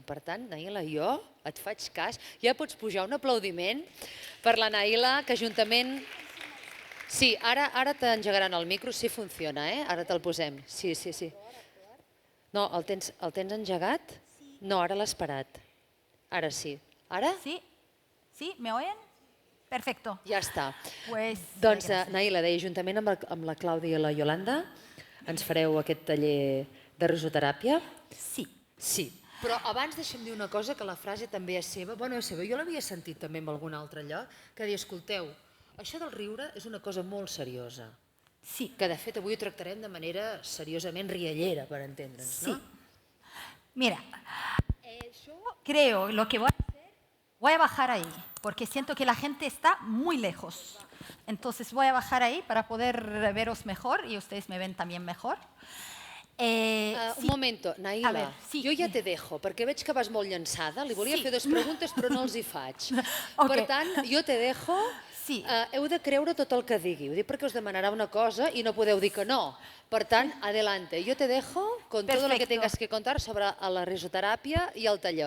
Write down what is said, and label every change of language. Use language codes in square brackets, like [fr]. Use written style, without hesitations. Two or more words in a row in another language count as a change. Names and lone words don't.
[ca] Per tant, Naila, jo et faig cas. Ja pots pujar un aplaudiment per la Naila, que juntament... Sí, ara t'engegaran el micro, si funciona, ara te'l posem. Sí. No, el tens engegat? No, ara l'has parat. Ara sí. Ara? [es] Sí, ¿me oyen? Perfecto. [ca] Ja està. [es] Pues, [ca] Doncs, Naila, deia, juntament amb la Clàudia i la Iolanda, ens fareu aquest taller de risoteràpia? Sí. Sí. Però abans deixa'm dir una cosa, que la frase també és seva. Bueno, és seva, jo l'havia sentit també en algun altre lloc, que deia, escolteu, això del riure és una cosa molt seriosa. Sí. Que de fet avui ho tractarem de manera seriosament riallera, per entendre'ns, no? [es] Mira, yo creo lo que voy a hacer, voy a bajar ahí, porque siento que la gente está muy lejos. Entonces voy a bajar ahí para poder veros mejor y ustedes me ven también mejor. Un momento, Naila, A ver, sí. [ca] jo ja [es] te dejo, [ca] perquè veig que vas molt llançada, li volia Sí. fer 2 preguntes però no els hi faig. Ok. Per tant, jo [es] te dejo, [ca] Sí. heu de creure tot el que digui, ho dic perquè us demanarà una cosa i no podeu dir que no. Per tant, adelante, yo te dejo con todo lo que tengas que contar sobre la risoteràpia i el taller.